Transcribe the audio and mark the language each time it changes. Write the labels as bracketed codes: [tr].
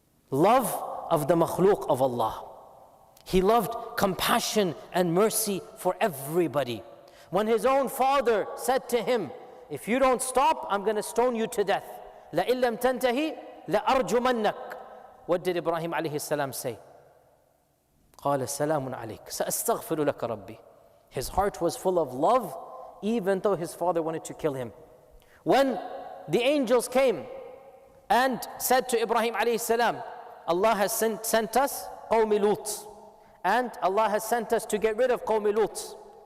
[en] Love of the makhluk of Allah. He loved compassion and mercy for everybody. When his own father said to him, if you don't stop, I'm going to stone you to death. [ar] لَإِن لَمْ تَنْتَهِ لَأَرْجُمَنَّكَ. [en] What did Ibrahim alayhi salam say? [ar] قال سلام عليك سأستغفر لك ربي. [en] His heart was full of love, even though his father wanted to kill him. When the angels came and said to Ibrahim alayhi salam, Allah has sent us Qawmi Lut, and Allah has sent us to get rid of Qawmi Lut.